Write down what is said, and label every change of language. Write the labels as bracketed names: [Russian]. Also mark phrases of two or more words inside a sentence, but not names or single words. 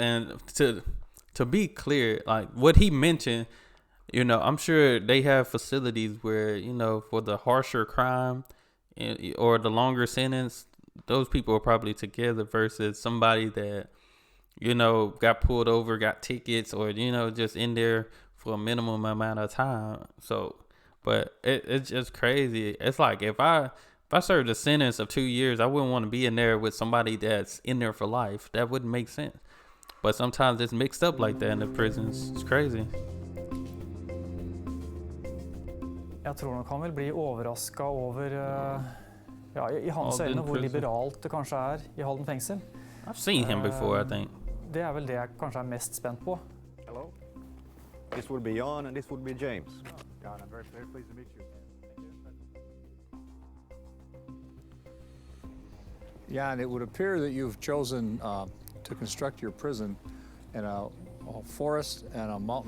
[English] And to be clear, like what he mentioned, I'm sure they have facilities where, for the harsher crime or the longer sentence, those people are probably together versus somebody that, got pulled over, got tickets, or, just in there for a minimum amount of time. So, but it's just crazy. It's like if I served a sentence of 2 years, I wouldn't want to be in there with somebody that's in there for life. That wouldn't make sense. But sometimes it's mixed up like that in the prisons. It's crazy. [Norwegian] Jeg tror nok han vil bli overrasket over i hans øyne hvor liberalt det kanskje i Halden fengsel. [English] I've seen him before, I think. [Norwegian] Det vel det jeg kanskje mest spent på. [English] Hello. This would be Jan and this would be James. Jan, I'm very pleased to meet you. Jan, it would appear that you've chosen to construct your prison in a forest and a mountain.